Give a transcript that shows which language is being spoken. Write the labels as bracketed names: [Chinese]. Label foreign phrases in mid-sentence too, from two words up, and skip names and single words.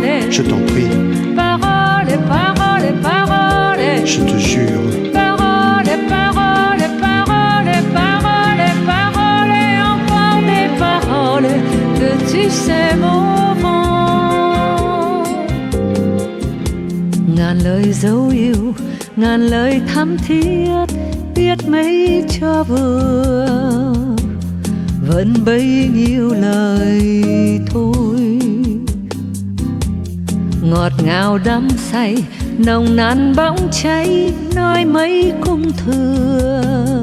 [French] Je t'en prie. Parole, parole, parole. Je te jure. Parole, parole, parole, parole, parole. Et encore des paroles que tu sais mon vent. [Vietnamese] Ngàn lời dấu yêu, ngàn lời thắm thiết, biết mấy cho vừa, vẫn bấy nhiêu lời thôi. Ngọt ngào đắm say, nồng nàn bỗng cháy, nói mấy cũng thừa.